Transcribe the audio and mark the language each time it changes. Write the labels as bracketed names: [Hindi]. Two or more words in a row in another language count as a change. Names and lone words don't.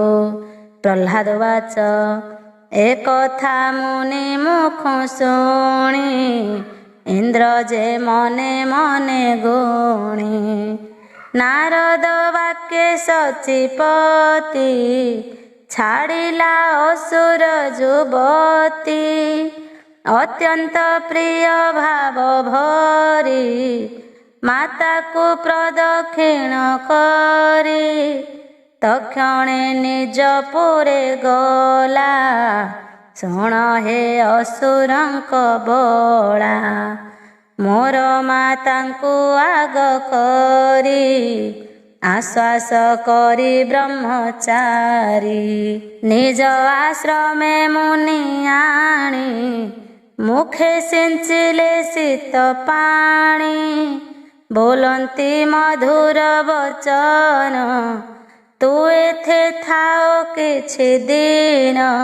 [Odia] ପ୍ରହ୍ଲାଦ ବାଚ ଏ କଥା ମୁନି ମୁଖ ଶୁଣି, ଇନ୍ଦ୍ର ଯେ ମନେ ମନେ ଗୁଣି, ନାରଦ ବାକ୍ୟେ ସଚିପତି, ଛାଡ଼ିଲା ଅସୁର ଯୁବତୀ, ଅତ୍ୟନ୍ତ ପ୍ରିୟ ଭାବ ଭରି, ମାତାକୁ ପ୍ରଦକ୍ଷିଣ କରି, ତକ୍ଷଣେ ନିଜ ପୁରେ ଗଲା ଶୁଣ ହେ ଅସୁରଙ୍କ ବଳା ମୋର ମାତାଙ୍କୁ ଆଗ କରି ଆଶ୍ୱାସ କରି ବ୍ରହ୍ମଚାରୀ ନିଜ ଆଶ୍ରମେ ମୁନି ଆଣି ମୁଖେ ସିଞ୍ଚିଲେ ଶୀତ ପାଣି ବୋଲନ୍ତି ମଧୁର ବଚନ ତୁ ଏଥେ ଥାଓ କିଛି ଦିନ